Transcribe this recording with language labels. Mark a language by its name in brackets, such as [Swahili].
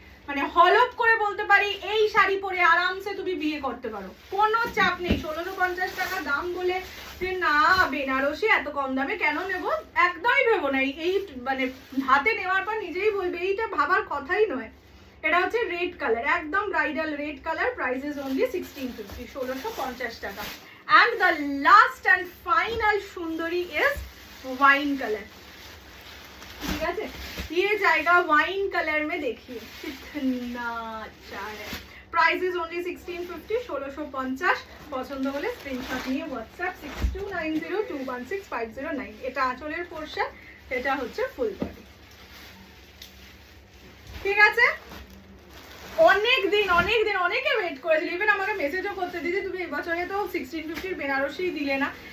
[Bangla] মানে হলপ করে বলতে পারি এই শাড়ি পরে আরামসে তুমি বিয়ে করতে পারো, কোনো চাপ নেই। 1650 টাকা দাম বলে যে না বেনারসি এত কম দামে কেন নেব, একদমই ভেবো না। এই মানে হাতে নেওয়ার পর নিজেই বলবে, এইটা ভাবার কথাই নয়। এটা হচ্ছে রেড কালার, একদম bridal red colour. [English] Price is only 1650, 1650 টাকা। And the last and final [Hindi] Sundari [English] is wine colour, [Hindi] ठीक है। ये जाएगा वाइन कलर में, देखिए कितना अच्छा है। [English] Price is only 1650, 1650। [Bangla] পছন্দ হলে স্ক্রিনশট নিয়ে হোয়াটসঅ্যাপ 6290216509। এটা আঁচলের পোরশন, এটা হচ্ছে ফুল বডি, ঠিক আছে। অনেক দিন অনেকে ওয়েট করেছিল, ইভেন আমাকে মেসেজও করতে দিদি তুমি এবছরে তো 1650 বেনারসি দিলে না।